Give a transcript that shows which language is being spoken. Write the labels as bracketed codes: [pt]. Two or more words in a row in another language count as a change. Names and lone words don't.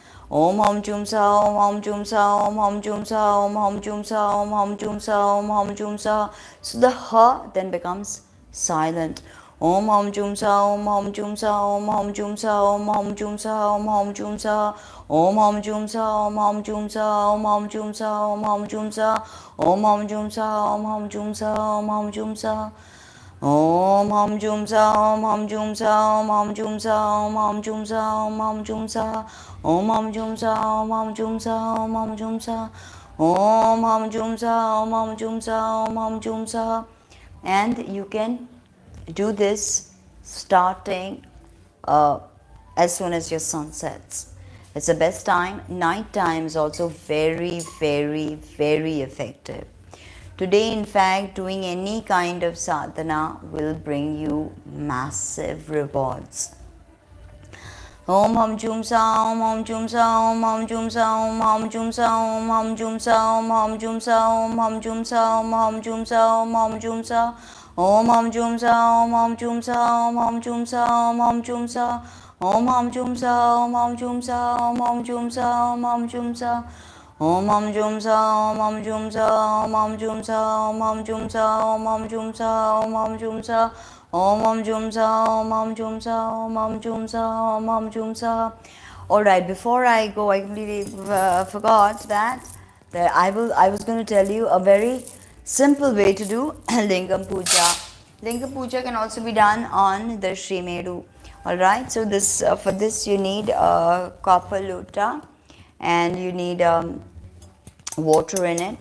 [sa] Om Hum Jum Sa, Om Hum Jum Sa, Om Hum Jum Sa, Om Hum Jum Sa, Om Hum Jum Sa, Om Hum Jum Sa. [en] So the ha then becomes silent. [sa] Om Hum Jum Sa, Om Hum Jum Sa, Om Hum Jum Sa, Om Hum Jum Sa, Om Hum Jum Sa, Om Hum Jum Sa, Om Hum Jum Sa, Om Hum Jum Sa, Om Hum Jum Sa, Om Hum Jum Sa, Om Hum Jum Sa, Om Hum Jum Sa. Om Hum Jum Sa, Om Hum Jum Sa, Om Hum Jum Sa, Om Hum Jum Sa, Om Hum Jum Sa, Om Hum Jum Sa, Om Hum Jum Sa, Om Hum Jum Sa, Om Hum Jum Sa, Om Hum Jum Sa, Om Hum Jum Sa. [en] And you can do this starting as soon as your sun sets. It's the best time. Night time is also very, very, very effective. Today, in fact, doing any kind of sadhana will bring you massive rewards. [sa] Om Hum Jum Sa, Om Hum Jum Sa, Om Hum Jum Sa, Om Hum Jum Sa, Om Hum Jum Sa, Om Hum Jum Sa, Om Hum Jum Sa, Om Hum Jum Sa, Om Hum Jum Sa, Om Hum Jum Sa, Om Hum Jum Sa, Om Hum Jum Sa, Om Hum Jum Sa, Om Hum Jum Sa, Om Hum Jum Sa, Om Hum Jum Sa, Om Hum Jum Sa. Om Hum Jum Sa, Om Hum Jum Sa, Om Hum Jum Sa, Om Hum Jum Sa, Om Hum Jum Sa, Om Hum Jum Sa, Om Hum Jum Sa, Om Hum Jum Sa, Om Hum Jum Sa, Om Hum Jum Sa. [en] All right, before I go, I completely forgot that I was going to tell you a very simple way to do Lingam Puja. Lingam Puja can also be done on the Srimedu. All right, so this for this you need a copper lota and you need water in it.